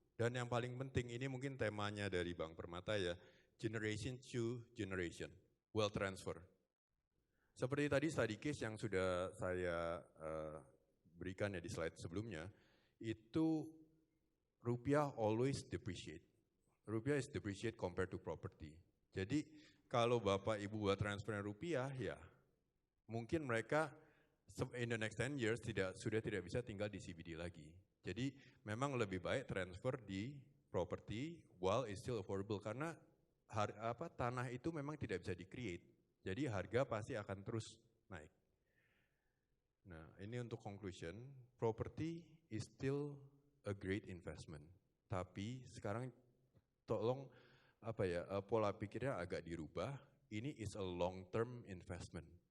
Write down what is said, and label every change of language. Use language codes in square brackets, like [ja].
[id] Dan yang paling penting, ini mungkin temanya dari Bank Permata ya, generation to generation, wealth transfer. Seperti tadi study case yang sudah saya berikan ya di slide sebelumnya, itu rupiah [en] always depreciate. Rupiah is depreciate compared to property. [id] Jadi kalau Bapak Ibu buat transfer rupiah ya mungkin mereka [en] in the next 10 years [id] sudah tidak bisa tinggal di CBD lagi. Jadi memang lebih baik transfer di property [en] while it's still affordable [id] karena tanah itu memang tidak bisa di-create. Jadi harga pasti akan terus naik. Nah, ini untuk conclusion, [en] property is still a great investment. [id] Tapi sekarang tolong pola pikirnya agak dirubah. [en] Ini is a long term investment.